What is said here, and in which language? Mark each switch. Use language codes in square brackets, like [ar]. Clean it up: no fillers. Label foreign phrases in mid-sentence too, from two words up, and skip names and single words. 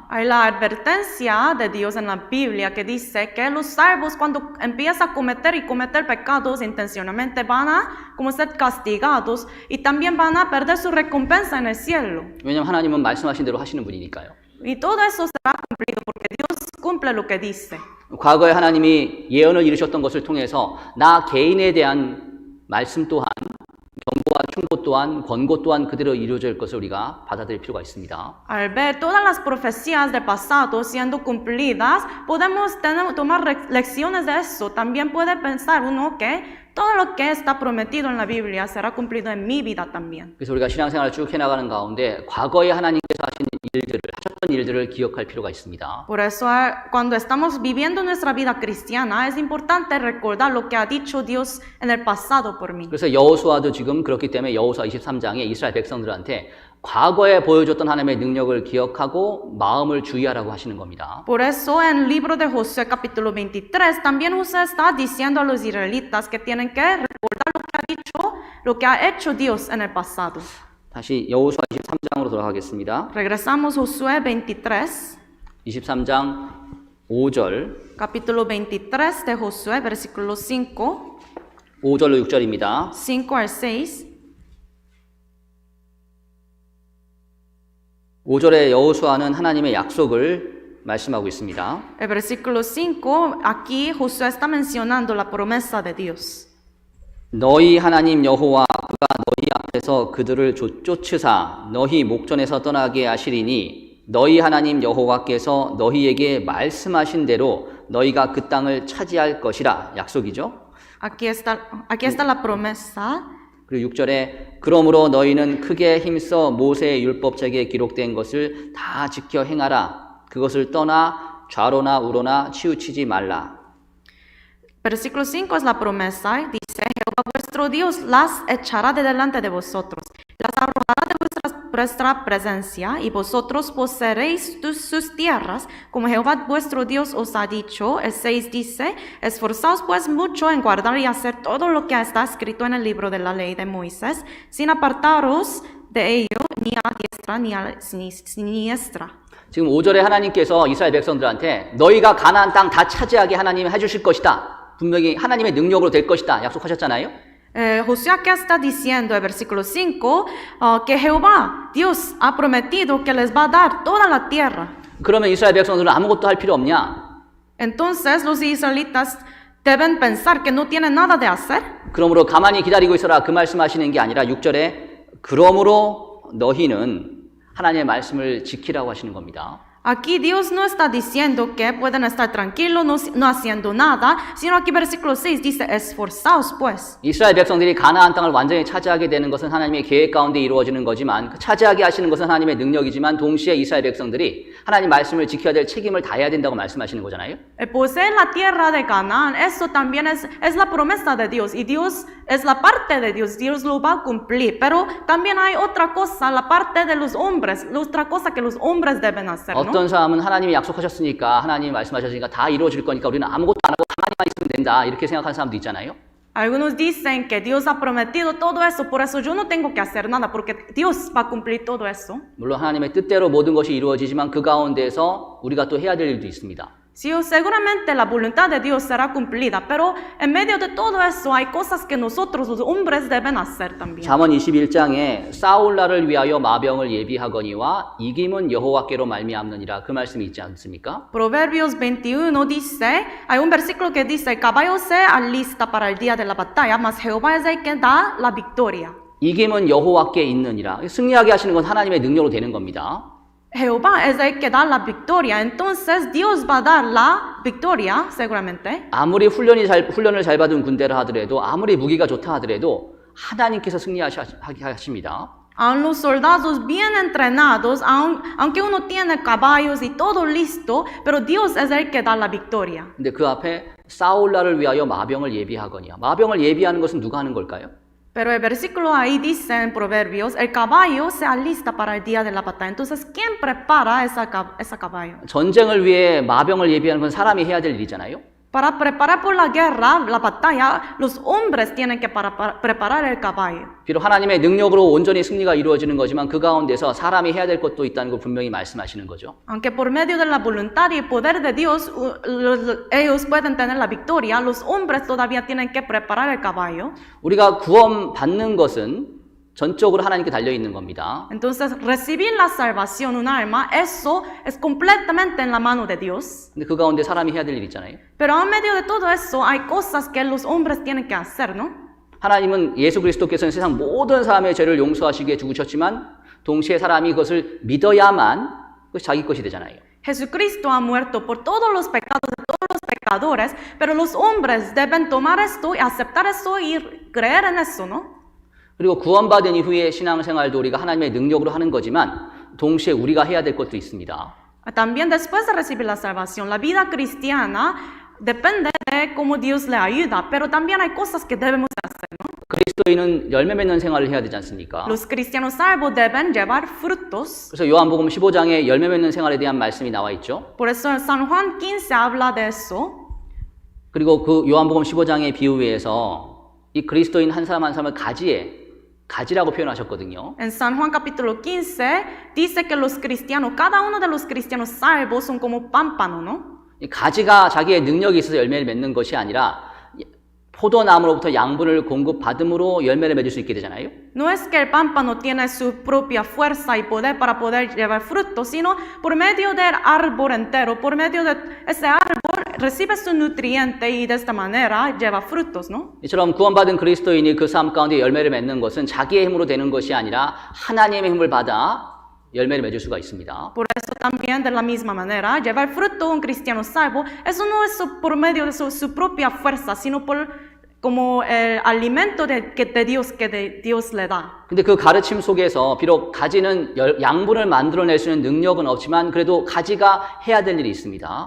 [es] Hay la advertencia de Dios en la Biblia que dice que los salvos cuando empiezan a cometer pecados intencionalmente van a como ser castigados y también van a perder su recompensa en el cielo. [ko] 왜냐하면 하나님은 말씀하신 대로 하시는 분이니까요. [es] Y todo eso será cumplido porque Dios cumple lo que dice. [ko] 과거에 하나님이 예언을 이루셨던 것을 통해서 나 개인에 대한 말씀 또한 경고와 충고 또한 권고 또한 그대로 이루어질 것을 우리가 받아들일 필요가 있습니다. [es] Al ver todas las profecías del pasado siendo cumplidas, podemos tomar lecciones de eso. También puede pensar uno que todo lo que está prometido en la Biblia será cumplido en mi vida también. [ko] 그래서 우리가 신앙생활을 쭉 해나가는 가운데 과거에 하나님께서 하셨던 일들을 기억할 필요가 있습니다. [es] Por eso, cuando estamos viviendo nuestra vida cristiana, es importante recordar lo que ha dicho Dios en el pasado por mí. [ko] 그래서 여호수아도 지금 그렇기 때문에 여호수아 23장에 이스라엘 백성들한테 과거에 보여줬던 하나님의 능력을 기억하고 마음을 주의하라고 하시는 겁니다. [es] Por eso en el libro de Josué capítulo 23 también Josué está diciendo a los israelitas que tienen que recordar lo que ha dicho lo que ha hecho Dios en el pasado. [ko] 다시 여호수아 23장으로 돌아가겠습니다. [es] Regresamos Josué 23, [ko] 23장 5절, [es] capítulo 23 de Josué, versículo 5, [ko] 5절로 6절입니다. [es] 5 al 6. [ko] 5절에 여호수아는 하나님의 약속을 말씀하고 있습니다. [es] El versículo 5, aquí Josué está mencionando la promesa de Dios. [ko] 너희 하나님 여호와 그가 너희 앞에서 그들을 쫓으사 너희 목전에서 떠나게 하시리니 너희 하나님 여호와께서 너희에게 말씀하신 대로 너희가 그 땅을 차지할 것이라. 약속이죠. [es] Aquí está la promesa. [ko] 그리고 6절에 그러므로 너희는 크게 힘써 모세의 율법책에 기록된 것을 다 지켜 행하라. 그것을 떠나 좌로나 우로나 치우치지 말라. [es] Versículo 5 es la promesa. Dice, Jehová vuestro Dios las echará de delante de vosotros, las arrojará de vuestra presencia, y vosotros poseeréis sus tierras, como Jehová vuestro Dios os ha dicho. El 6 dice, esforzaos pues mucho en guardar y hacer todo lo que está escrito en el libro de la ley de Moisés, sin apartaros de ello, ni a diestra ni a siniestra. [ko] 지금 5절에 하나님께서 이스라엘 백성들한테 너희가 가나안 땅 다 차지하게 하나님이 해주실 것이다. 분명히 하나님의 능력으로 될 것이다. 약속하셨잖아요. [es] Josué acá está diciendo, el versículo 5, que Jehová, Dios, ha prometido que les va a dar toda la tierra. [ko] 그러면 이스라엘 백성들은 아무것도 할 필요 없냐? [es] Entonces los israelitas deben pensar que no tienen nada de hacer. [ko] 그러므로 가만히 기다리고 있어라. 그 말씀하시는 게 아니라 6절에 그러므로 너희는 하나님의 말씀을 지키라고 하시는 겁니다. [es] Aquí Dios no está diciendo que pueden estar tranquilos, no haciendo nada, sino aquí versículo 6 dice, esforzaos pues. [ko] 이스라엘 백성들이 가나안 땅을 완전히 차지하게 되는 것은 하나님의 계획 가운데 이루어지는 거지만 그 차지하게 하시는 것은 하나님의 능력이지만 동시에 이스라엘 백성들이 하나님 말씀을 지켜야 될 책임을 다해야 된다고 말씀하시는 거잖아요. [es] Poseer la tierra de Canaán, eso también es la promesa de Dios, y Dios es la parte de Dios, Dios lo va a cumplir, pero también hay otra cosa, la parte de los hombres, otra cosa que los hombres deben hacer, ¿no? [ko] 어떤 사람은 하나님이 약속하셨으니까 하나님이 말씀하셨으니까 다 이루어질 거니까 우리는 아무것도 안 하고 가만히만 있으면 된다 이렇게 생각하는 사람도 있잖아요. [es] Algunos dicen que Dios ha prometido todo eso, por eso yo no tengo que hacer nada, porque Dios va a cumplir todo eso. [ko] 물론 하나님의 뜻대로 모든 것이 이루어지지만 그 가운데서 우리가 또 해야 될 일도 있습니다. [es] Sí, seguramente la voluntad de Dios será cumplida, pero en medio de todo eso hay cosas que nosotros los hombres deben hacer también. [ko] 잠언 21장에 싸울 날을 위하여 마병을 예비하거니와 이김은 여호와께로 말미암느니라 그 말씀이 있지 않습니까? [es] Proverbios 21 dice, hay un versículo que dice, el caballo se alista para el día de la batalla, mas Jehová es el que da la victoria. [ko] 이김은 여호와께 있느니라. 승리하게 하시는 건 하나님의 능력으로 되는 겁니다. [es] Jehová es el que da la victoria, entonces Dios va a dar la victoria, seguramente. [ko] 아무리 훈련을 잘 받은 군대라 하더라도 아무리 무기가 좋다 하더라도 하나님께서 승리하게 하십니다. [es] Aun los soldados bien entrenados, aunque uno tiene caballos y todo listo, pero Dios es el que da la victoria. [ko] 근데 그 앞에 싸울 날을 위하여 마병을 예비하거니와 마병을 예비하는 것은 누가 하는 걸까요? [es] Pero el versículo ahí dice en Proverbios, el caballo se alista para el día de la batalla. Entonces, ¿quién prepara ese caballo? [ko] 전쟁을 위해 마병을 예비하는 건 사람이 해야 될 일이잖아요. [es] Para preparar por la guerra, la batalla, los hombres tienen que preparar el caballo. [ko] 비록 하나님의 능력으로 온전히 승리가 이루어지는 거지만 그 가운데서 사람이 해야 될 것도 있다는 걸 분명히 말씀하시는 거죠. [es] Aunque por medio de la voluntad y el poder de Dios, ellos pueden tener la victoria, los hombres todavía tienen que preparar el caballo. [ko] 우리가 구원 받는 것은 전적으로 하나님께 달려 있는 겁니다. [es] Entonces, recibir la salvación, un alma, eso es completamente en la mano de Dios. [ko] 근데 그 가운데 사람이 해야 될 일 있잖아요. [es] Pero en medio de todo eso, hay cosas que los hombres tienen que hacer, ¿no? [ko] 하나님은 예수 그리스도께서는 세상 모든 사람의 죄를 용서하시기 위해 죽으셨지만 동시에 사람이 그것을 믿어야만 그것이 자기 것이 되잖아요. [es] Jesucristo ha muerto por todos los pecados de todos los pecadores, pero los hombres deben tomar esto y aceptar eso y creer en eso, ¿no? [ko] 그리고 구원받은 이후의 신앙생활도 우리가 하나님의 능력으로 하는 거지만 동시에 우리가 해야 될 것도 있습니다. [es] También después de recibir la salvación, la vida cristiana depende de cómo Dios le ayuda, pero también hay cosas que debemos hacer, ¿no? [ko] 그리스도인은 열매 맺는 생활을 해야 되지 않습니까? [es] Los cristianos salvos deben llevar frutos. [ko] 그래서 요한복음 15장에 열매 맺는 생활에 대한 말씀이 나와 있죠. [es] Por eso en San Juan 15 habla de eso. [ko] 그리고 그 요한복음 15장의 비유에서 이 그리스도인 한 사람 한 사람을 가지라고 표현하셨거든요. [es] En San Juan capítulo 15 dice que los cristianos, cada uno de los cristianos salvos son como pámpano, ¿no? [ko] 이 가지가 자기의 능력이 있어서 열매를 맺는 것이 아니라 포도나무로부터 양분을 공급받음으로 열매를 맺을 수 있게 되잖아요. [es] No es que el pámpano tiene su propia fuerza y poder para poder llevar frutos, sino por medio del árbol entero, por medio de ese árbol recibe su nutriente y de esta manera lleva frutos, ¿no? [ko] 이처럼 구원받은 그리스도인이 그 삶 가운데 열매를 맺는 것은 자기의 힘으로 되는 것이 아니라 하나님의 힘을 받아 열매를 맺을 수가 있습니다. [es] Por eso también de la misma manera, llevar fruto un cristiano salvo, eso no es por medio de su propia fuerza, sino por como el alimento que Dios le da. [ko] 근데 그 가르침 속에서 비록 가지는 양분을 만들어낼 수 있는 능력은 없지만 그래도 가지가 해야 될 일이 있습니다.